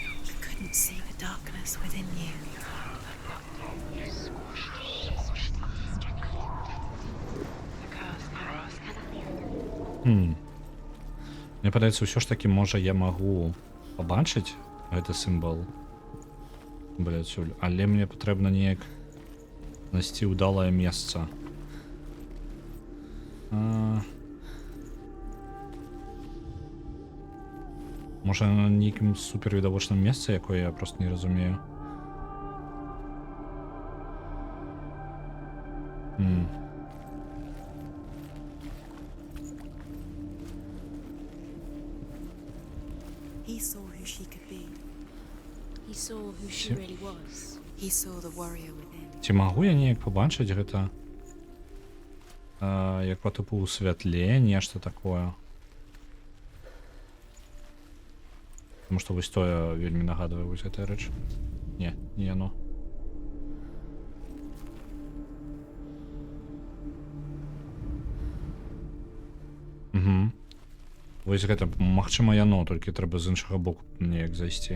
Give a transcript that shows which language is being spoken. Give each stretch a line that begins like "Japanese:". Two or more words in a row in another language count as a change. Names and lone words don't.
English: You couldn't see the darkness within you.
Belarusian: Мне падаецца, ўсё ж такі, можа, я магу пабачыць гэты сімвал, адсюль, але мне патрэбна неяк знайсці ўдалае месца. Можа, на нейкім супервідавочным месцы, якое я просто не разумею.
English: He saw who she could be. He saw who she really was. He saw the warrior within.
Belarusian: Ці магу я неяк пабачыць гэта? Як па тыпу ў святле, нешта такое. Таму што вось тое вельмі нагадвае вось гэтая рэч. Не яно. Вось гэта, магчыма, яно, толькі трэба з іншага боку неяк зайсці.